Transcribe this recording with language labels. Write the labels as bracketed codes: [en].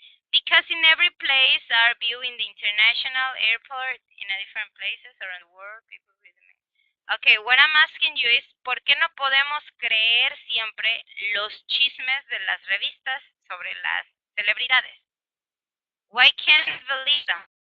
[en] Because in every place are viewing the international airport in a different places around the world. People read them. Okay, what I'm asking you is, [es] ¿por qué no podemos creer siempre los chismes de las revistas sobre las celebridades? [en] Why can't we believe them?